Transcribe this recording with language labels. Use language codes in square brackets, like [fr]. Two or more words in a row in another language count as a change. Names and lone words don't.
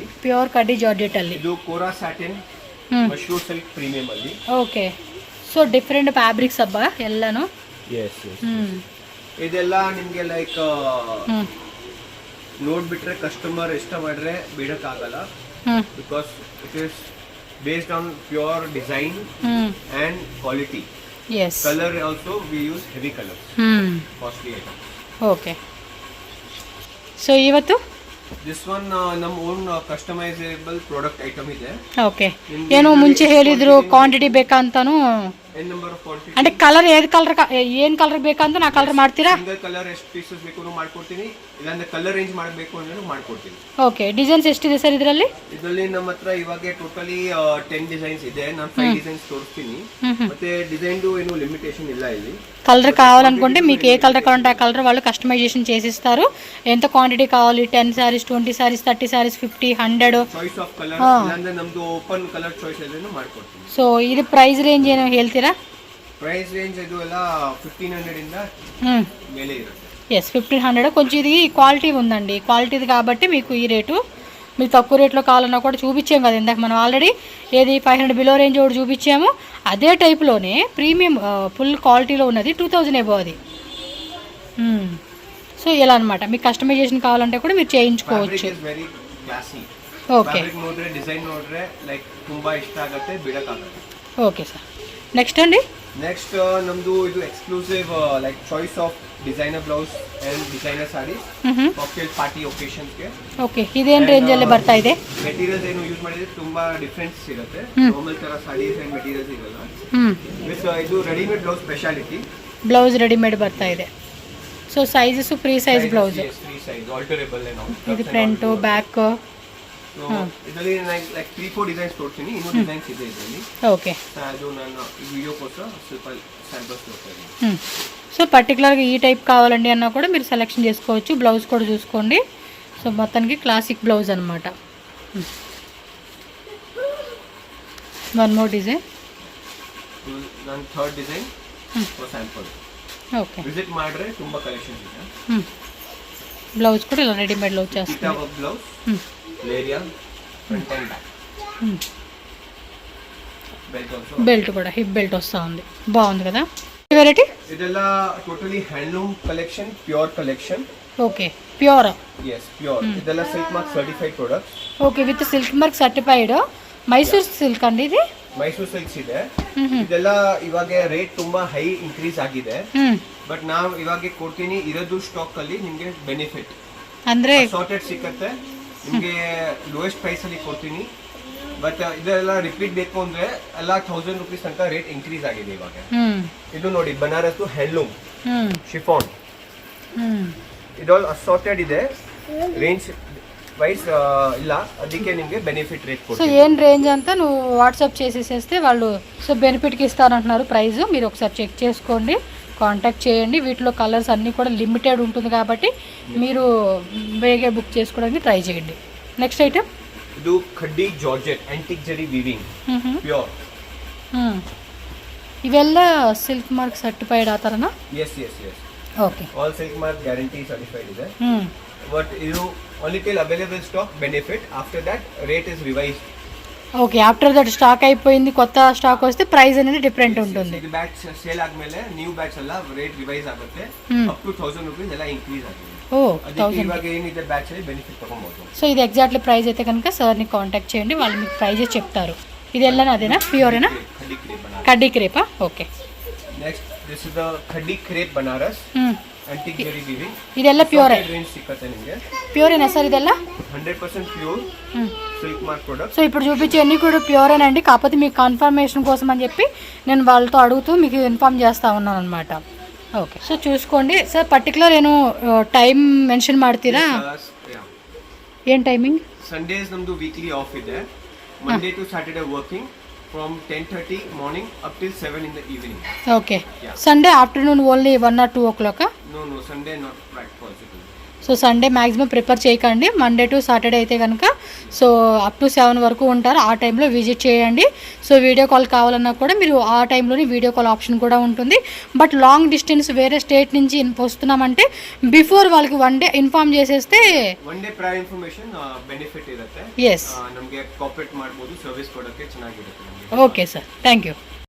[kn] ಪ್ಯೂರ್ ಕಡ್ಡಿ ಜಾರ್ಜೆಟ್ ಅಲ್ಲಿ. ಇದು ಕೋರಾ ಸ್ಯಾಟಿನ್, ಮಶ್ರೂಮ್ ಸಿಲ್ಕ್ ಪ್ರೀಮಿಯಂ ಅಲ್ಲಿ. [en] okay, so different fabrics [kn] ಅಬ್ಬ ಎಲ್ಲಾನು. [en] yes yes. [kn] ಇದೆಲ್ಲ ನಿಮಗೆ ಲೈಕ್ ನೋಡ್ಬಿಟ್ರೆ ಕಸ್ಟಮರ್ ಇಷ್ಟ ಮಾಡ್ರೆ ಬಿಡಕ್ಕಾಗಲ್ಲ. [en] because it is based on pure design and quality. Yes. Color also we use heavy colors. Costly items. Okay. So ಇವತ್ತು this one ನಮ್ಮ own customizable product item ಇದೆ. [kn] ಓಕೆ, ಏನು ಮುಂಚೆ ಹೇಳಿದ್ರು ಕ್ವಾಂಟಿಟಿ ಬೇಕಂತಾನು. [en] n number of quantity. [kn] అంటే ಕಲರ್ ಏನು ಕಲರ್ ಬೇಕಂತ ನಾ ಕಲರ್ ಮಾಡ್ತೀರಾ? ಸಿಂಗಲ್ ಕಲರ್ ಎಷ್ಟು ಪೀಸಸ್ ಬೇಕು ಮಾಡ್ಕೊಡ್ತೀನಿ, ಇಲ್ಲಾಂದ್ರೆ ಕಲರ್ ರೇಂಜ್ ಮಾಡಬೇಕು ಅಂದ್ರೆ ಮಾಡ್ಕೊಡ್ತೀನಿ. ಓಕೆ, ಡಿಸೈನ್ಸ್ ಎಷ್ಟಿದೆ ಸರ್ ಇದರಲ್ಲಿ? ಇದರಲ್ಲಿ ನಮ್ಮ ಹತ್ರ ಇವಾಗ ಟೋಟಲಿ 10 ಡಿಸೈನ್ಸ್ ಇದೆ. ನಾನು 5 ಡಿಸೈನ್ಸ್ ತೋರಿಸ್ತೀನಿ. ಮತ್ತೆ ಡಿಸೈನ್ ಏನು ಲಿಮಿಟೇಷನ್ ಇಲ್ಲ ಇಲ್ಲಿ. [te] కలర్ కావాలనుకుంటే మీకు ఏ కలర్ కావాలంటే ఆ కలర్ వాళ్ళు కస్టమైజేషన్ చేసిస్తారు. ఎంత క్వాంటిటీ కావాలి? 10 sarees, 20 sarees, 30 sarees, 50, 100 [en] choice of color. [kn] ಇಲ್ಲಾಂದ್ರೆ ನಮ್ದು ಓಪನ್ ಕಲರ್ ಚಾಯ್ಸ್ ಎಲ್ಲನೂ ಮಾಡ್ಕೊಡ್ತೀನಿ. ಸೊ ಇದು ಪ್ರೈಸ್ ರೇಂಜ್ ಏನು ಹೇಳ್ತೀರಾ? ಪ್ರೈಸ್ ರೇಂಜ್ ಇದು ಎಲ್ಲ 1500 ಇಂದ ಮೇಲೆ ಇರುತ್ತೆ. [en] ఎస్ 1500. [te] కొంచెం ఇది క్వాలిటీ ఉందండి, క్వాలిటీది కాబట్టి మీకు ఈ రేటు. మీరు తక్కువ రేట్లో కావాలన్నా కూడా చూపించాం కదా ఇందాక మనం ఆల్రెడీ ఏది 500 బిలో రేంజ్ ఒకటి చూపించాము. అదే టైప్లోనే ప్రీమియం ఫుల్ క్వాలిటీలో ఉన్నది 2000 ఎబో అది. సో ఇలా అనమాట, మీకు కస్టమైజేషన్ కావాలంటే కూడా మీరు చేయించుకోవచ్చు. ఓకే ఓకే సార్. నెక్స్ట్ అండి, [en] next [kn] ನಮ್ದು ಇದು [en] exclusive like choice of designer blouse and designer sarees cocktail party occasions ಗೆ. [kn] ಓಕೆ, ಇದೇನ್ ರೇಂಜ್ ಅಲ್ಲಿ ಬರ್ತಾ ಇದೆ? ಮೆಟೀರಿಯಲ್ಸ್ ಏನು ಯೂಸ್ ಮಾಡಿದ್ರೆ ತುಂಬಾ ಡಿಫರೆನ್ಸ್ ಇರುತ್ತೆ. ನಾರ್ಮಲ್ ತರ ಸಾರೀಸ್ ಅಂಡ್ ಮೆಟೀರಿಯಲ್ಸ್ ಇರಲ್ಲ. ವಿತ್ ಇದು ರೆಡಿಮೇಡ್ ಬ್ಲೌಸ್ ಸ್ಪೆಷಾಲಿಟಿ. ಬ್ಲೌಸ್ ರೆಡಿಮೇಡ್ ಬರ್ತಾ ಇದೆ. [en] so sizes free size blouse, free size alterable ಏನೋ. [kn] ಇದು [en] front back. [kn] ಇದರಲ್ಲಿ ಲೈಕ್ 3-4 ಡಿಸೈನ್ಸ್ ತೋರಿಸ್ತೀನಿ, ಇನ್ನೂ ಡಿಸೈನ್ಸ್ ಇದೆ ಇದರಲ್ಲಿ. ಓಕೆ, ಅದು ನಾನು ಈ ವಿಡಿಯೋ కోసం ಸ್ವಲ್ಪ ಸ್ಯಾಂಪಲ್ಸ್ ತೋರಿಸ್ತೀನಿ. [te] సో పర్టికులర్గా ఈ టైప్ కావాలండి అన్నా కూడా మీరు సెలెక్షన్ చేసుకోవచ్చు. బ్లౌజ్ కూడా చూసుకోండి. సో మొత్తానికి క్లాసిక్ బ్లౌజ్ అనమాట. [en] one more design, ನನ್ನ third design for sample. [te] ఓకే, [kn] ವಿಸಿಟ್ ಮಾಡ್ರೆ ತುಂಬಾ ಕಲೆಕ್ಷನ್ಸ್ ಇದೆ. [te] బ్లౌజ్ కూడా ఇలా రెడీమేడ్లో వచ్చేస్తుంది. ఇటా వర్క్ బ్లౌజ్, లేరియా, [en] front and back. belt also, [te] బెల్ట్ కూడా [en] hip belt [te] వస్తూ ఉంది, బాగుంది కదా. వెరైటీ [kn] ಇದೆಲ್ಲ [en] totally handloom collection, pure collection. [te] ఓకే, ప్యూర్. [en] yes ಪ್ಯೂರ್. [kn] ಇದೆಲ್ಲ [en] silk mark certified products. okay, with silk mark certified Mysore silk [te] అండి ఇది. [kn] ಮೈಸೂರು ಸಿಲ್ಕ್ಸ್ ಇದೆ. ಇದೆಲ್ಲ ಇವಾಗ ರೇಟ್ ತುಂಬಾ ಹೈ ಇನ್ಕ್ರೀಸ್ ಆಗಿದೆ. ಬಟ್ ನಾವು ಇವಾಗ ಕೊಡ್ತೀನಿ ಇರೋದು ಸ್ಟಾಕ್ ಅಲ್ಲಿ ನಿಮಗೆ ಬೆನಿಫಿಟ್ ಅಂದ್ರೆ ಸಾರ್ಟೆಡ್ ಸಿಕ್ಕತ್ತೆ ನಿಮಗೆ [en] lowest price [kn] ಅಲ್ಲಿ ಕೊಡ್ತೀನಿ. ಬಟ್ ಇದೆಲ್ಲ ರಿಪೀಟ್ ಬೇಕು ಅಂದ್ರೆ ಎಲ್ಲ 1000 ರೂಪೀಸ್ ಅಂತ [en] rate increase [kn] ಆಗಿದೆ ಇವಾಗ. ಇದು ನೋಡಿ ಬನಾರಸ್ [en] handloom chiffon, [kn] ಇದು ಅಸಾರ್ಟೆಡ್ ಇದೆ. ರೇಂಜ್ వైస్ ಇಲ್ಲ, ಅದಕ್ಕೆ ನಿಮಗೆ [en] benefit rate [te] సో ఏం రేంజ్ అంతా నువ్వు వాట్సాప్ చేసేసేస్తే వాళ్ళు సో బెనిఫిట్కి ఇస్తారంటున్నారు ప్రైస్. మీరు ఒకసారి చెక్ చేసుకోండి, కాంటాక్ట్ చేయండి. వీటిలో కలర్స్ అన్నీ కూడా లిమిటెడ్ ఉంటుంది కాబట్టి మీరు వేగే బుక్ చేసుకోవడానికి ట్రై చేయండి. [en] next item, [kn] ಇದು ಖಡ್ಡಿ ಜಾರ್ಜೆಟ್ ಆಂಟಿಕ್ ಜರಿ ವೀವಿಂಗ್ ಪ್ಯೂರ್. ಇವೆಲ್ಲ [en] silk mark certified [kn] ಆ ಥರನಾ? [en] yes yes yes, [kn] ಓಕೆ, [en] all silk mark guarantee certified ಇದೆ. ಬಟ್ ಇದು only till available stock benefit, after that rate is revised. [te] ఓకే, [en] after that stock [te] అయిపోయింది, కొత్త స్టాక్ వస్తే ప్రైస్ అనేది డిఫరెంట్ ఉంటుంది. [kn] ಇದು ಬ್ಯಾಚ್ ಸೇಲ್ ಆದ್ಮೇಲೆ [en] new batch [kn] ಎಲ್ಲ [en] rate revise [kn] ಆಗುತ್ತೆ. [en] up to 1000 rupees [kn] ಎಲ್ಲ ಇನ್ಕ್ರೀಸ್ ಆಗಿದೆ. [te] ఓ, [kn] ಅದಕ್ಕೆ ಇವಾಗ ಏನಿದೆ ಬ್ಯಾಚ್ ಅಲ್ಲಿ ಬೆನಿಫಿಟ್ ತಗೊಬಹುದು. [te] సో ఇది ఎగ్జాక్ట్లీ ప్రైస్ అయితే కనుక సార్ని కాంటాక్ట్ చేయండి, వాళ్ళు మీకు ప్రైజెస్ చెప్తారు. ఇది ಎಲ್ಲ అదేనా, ప్యూరేనా? కడ్డీ క్రేపా? ఓకే. [en] next this is the khaddi crepe Banaras antique zari weaving. [kn] ಇದೆಲ್ಲ ಪ್ಯೂರ್ ರೇಂಜ್ ಸಿಕ್ಕತ್ತೆ ನಿಮಗೆ. [te] ప్యూర్ ఏనా సార్ ಇದೆಲ್ಲ? 100% [en] pure silk mark product. [te] సో ఇప్పుడు చూపించే అన్ని కూడా ప్యూరేనండి, కాకపోతే మీకు కన్ఫర్మేషన్ కోసం అని చెప్పి నేను వాళ్ళతో అడుగుతూ మీకు ఇన్ఫార్మ్ చేస్తూ ఉన్నాను అనమాట. ఓకే, సో చూసుకోండి సార్. పర్టికులర్ [kn] ಏನು ಟೈಮ್ ಮೆನ್ಷನ್ ಮಾಡ್ತೀರಾ? ಏನು ಟೈಮಿಂಗ್? ಸಂಡೇಸ್ ನಮ್ದು [en] weekly off [kn] ಇದೆ. [en] Monday to Saturday working from 10:30 morning up till 7 in the evening. Okay. Yeah. Sunday afternoon only 1 or 2 o'clock? No, Sunday not possible. [te] సో సండే మ్యాక్సిమం ప్రిపేర్ చేయకండి. [en] Monday to Saturday [te] అయితే కనుక [en] so up to 7 [te] వరకు ఉంటారు. ఆ టైంలో విజిట్ చేయండి. సో వీడియో కాల్ కావాలన్నా కూడా మీరు ఆ టైంలోనే [en] video call option [te] కూడా ఉంటుంది. [en] but long distance [te] వేరే స్టేట్ నుంచి వస్తున్నామంటే బిఫోర్ వాళ్ళకి 1 డే ఇన్ఫార్మ్ చేసేస్తే [kn] 1 డే [en] prior information benefit [kn] ಇರುತ್ತೆ. [en] ಎಸ್, [kn] ನಮಗೆ ಕೋಆಪರೇಟ್ ಮಾಡಬಹುದು, ಸರ್ವಿಸ್ ಕೊಡೋಕೆ ಚೆನ್ನಾಗಿರುತ್ತೆ. [en] okay sir, thank you.